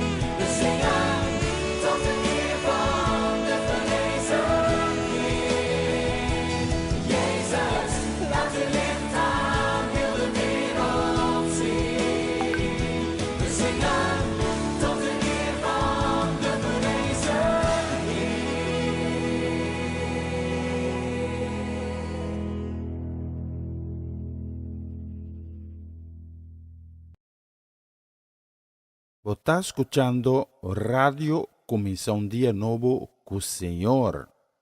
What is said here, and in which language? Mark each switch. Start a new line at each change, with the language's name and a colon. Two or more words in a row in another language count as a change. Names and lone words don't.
Dutch: We zingen tot de eer van de verrezen Heer. Jezus, laat uw licht aan heel de wereld zien. We zingen tot de eer van de verrezen Heer.
Spanish: Está escuchando Radio Comienza un Día Nuevo con Señor.